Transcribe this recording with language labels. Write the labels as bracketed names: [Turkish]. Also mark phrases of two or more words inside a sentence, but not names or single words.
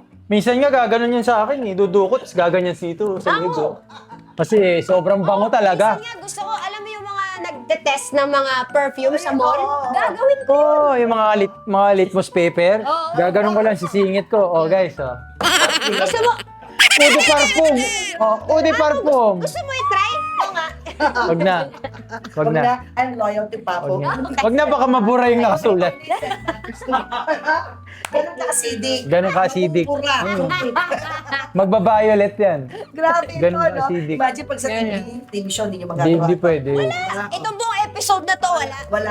[Filipino] Minsan nga gaganon yan sa akin eh. Dudukot, tapos gaganyan dito sa Bango. ligo. Kasi sobrang bango talaga. Minsan nga gusto ko, alam mo yung mga nagte-test ng mga perfume sa Ay, mall? oo. Gagawin ko. Oh, yung mga [English] litmus paper. [Filipino] Oo. Gaganon ko lang, sisingit ko. Oh, guys, oh. Gusto mo, [French] Eau de parfum. Oh, eau de parfum. [Filipino] gusto mo i-try? Oo nga. Wag na. Wag na. [English] I'm loyal to Papo. [Filipino] Wag na, baka mabura yung nakasulat. Ganun na acidic. Ganun ka-acidic. Pura. Magba-violet yan. Grabe ito, Ganun no? acidic. Imagine pag sa TV show, hindi nyo Hindi, magagawa. hindi pwede. Itong buong episode na to, wala.